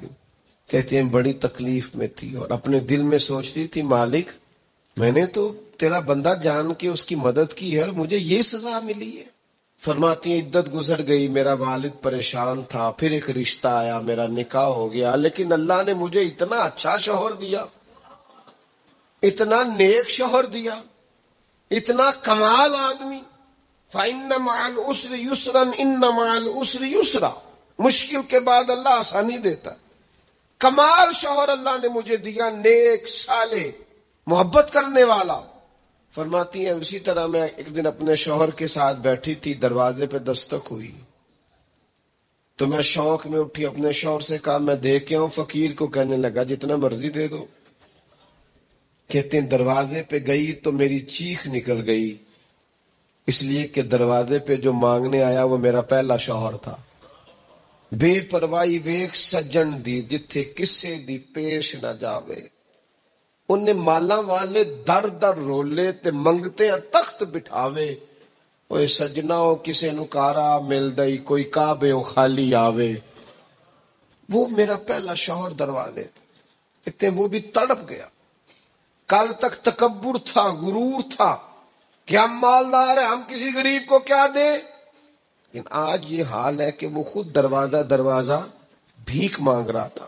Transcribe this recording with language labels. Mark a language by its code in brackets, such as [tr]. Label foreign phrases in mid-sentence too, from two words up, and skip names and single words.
[ur] کہتی ہیں بڑی تکلیف میں تھی اور اپنے دل میں سوچتی تھی مالک میں نے تو تیرا بندہ جان کے اس کی مدد کی ہے اور مجھے یہ سزا ملی ہے۔ فرماتی ہیں عدت گزر گئی، میرا والد پریشان تھا، پھر ایک رشتہ آیا، میرا نکاح ہو گیا، لیکن اللہ نے مجھے اتنا اچھا شوہر دیا، اتنا نیک شوہر دیا، اتنا کمال آدمی۔ [ar] فَإِنَّ مَعَ الْعُسْرِ يُسْرًا إِنَّ مَعَ الْعُسْرِ يُسْرًا، [ur] مشکل کے بعد اللہ آسانی دیتا ہے۔ کمال شوہر اللہ نے مجھے دیا، نیک، صالح، محبت کرنے والا۔ فرماتی ہیں اسی طرح میں ایک دن اپنے شوہر کے ساتھ بیٹھی تھی، دروازے پہ دستک ہوئی تو میں شوق میں اٹھی، اپنے شوہر سے کہا میں دے کے آؤں فقیر کو؟ کہنے لگا جتنا مرضی دے دو۔ کہتے ہیں دروازے پہ گئی تو میری چیخ نکل گئی، اس لیے کہ دروازے پہ جو مانگنے آیا وہ میرا پہلا شوہر تھا۔ [pa] بے پرواہی ویک سجن دی، جتھے کسے دی پیش نہ جاوے۔ انہیں مالا والے در در رولے تے منگتے تخت بٹھاوے۔ اوے سجناؤ کسے نو کارا مل دئی، کوئی کعبے خالی آوے۔ [ur] وہ میرا پہلا شوہر دروازے اتنے، وہ بھی تڑپ گیا۔ کل تک تکبر تھا، غرور تھا کہ ہم مالدار ہیں، ہم کسی غریب کو کیا دیں، لیکن آج یہ حال ہے کہ وہ خود دروازہ دروازہ بھیک مانگ رہا تھا۔